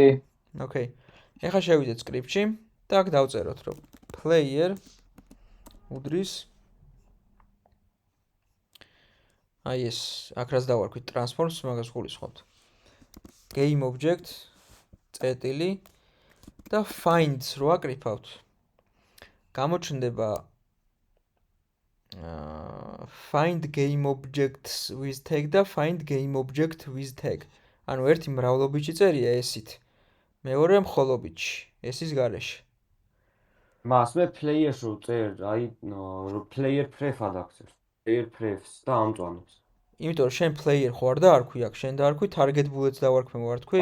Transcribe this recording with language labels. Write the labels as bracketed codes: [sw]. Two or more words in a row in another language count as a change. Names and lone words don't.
[ka] ოკეი. ეხლა შევიდეთ script-ში და აქ დავწეროთ რომ player უდრის აი ეს აქ რაც დავარქვით transforms მაგას გულისხმობთ. [en] game object [ka] წერტილი და finds რო აკრიფავთ. გამოჩნდება [en] find game objects with tag [ka] და [en] find game object with tag. [ka] ანუ ერთი მრავლობითი წერია ესით. მეორე მხოლობითი, ესის გარეშე. მას მე players რო წერ, აი რო [en] player pref [ka] ადაქცევს. [en] player prefs [ka] და ამწვანებს. იმიტომ რომ შენ player ხო არ დაარქვი აქ, შენ დაარქვი [en] target bullets [ka] დავარქმევ არ თქვი?